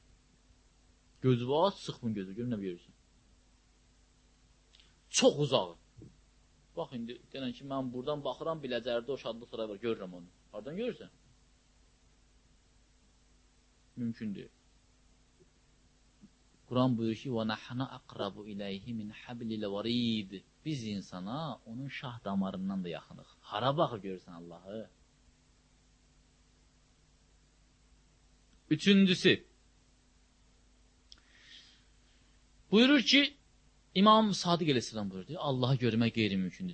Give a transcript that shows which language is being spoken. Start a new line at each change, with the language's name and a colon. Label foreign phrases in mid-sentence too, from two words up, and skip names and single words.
Azerbaijani: Gözü var, sıxmın gözü, görüm nə görürsən. Çox uzağı. Bax, indi, denən ki, mən buradan baxıram, biləcərdə o şadlıq saray var, görürəm onu. Hardan görürsən? Mümkündür. Quran buyurur ki:
Arabic: "ونحن أقرب إليه من حبل الوريد."
Azerbaijani: Biz insana onun şah damarından da yaxınıq. Hara baxır görürsən Allahı? Üçüncüsü. Buyurur ki, İmam Sadiq əleyhissalam buyurdu, Allahı görmək qeyri-mümkündür.